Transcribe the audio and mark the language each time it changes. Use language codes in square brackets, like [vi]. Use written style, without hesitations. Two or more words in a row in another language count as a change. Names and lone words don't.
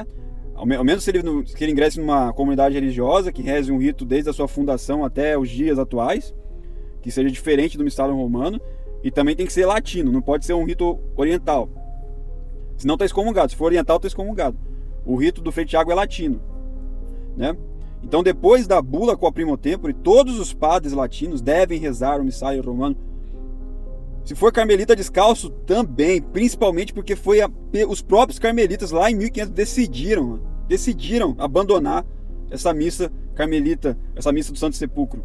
[pt] Ao menos se ele ingresse numa comunidade religiosa, que reze um rito desde a sua fundação até os dias atuais, que seja diferente do missário romano, e também tem que ser latino, não pode ser um rito oriental. Senão está excomungado, se for oriental está excomungado. O rito do Frei Tiago é latino, né? Então, depois da bula quo primo tempore, todos os padres latinos devem rezar o missário romano. Se for carmelita descalço, também, principalmente porque foi os próprios carmelitas lá em 1500 decidiram abandonar essa missa carmelita, essa missa do Santo Sepulcro.